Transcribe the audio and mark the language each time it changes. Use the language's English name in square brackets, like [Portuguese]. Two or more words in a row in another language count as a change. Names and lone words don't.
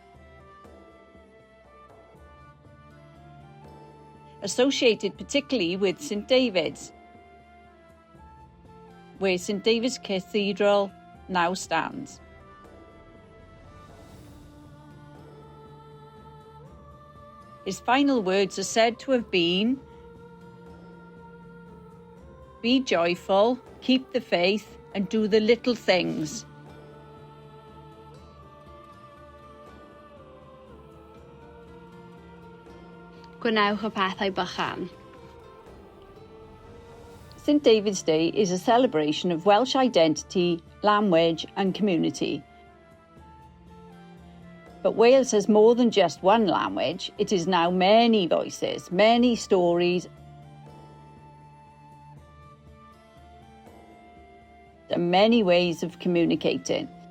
[English] Associated particularly with St David's, where St David's Cathedral now stands. His final words are said to have been, "Be joyful, keep the faith, and do the little things." [Welsh] Gwnewch y pethau bychan. [English] St David's Day is a celebration of Welsh identity, language and community. But Wales has more than just one language. It is now many voices, many stories and many ways of communicating.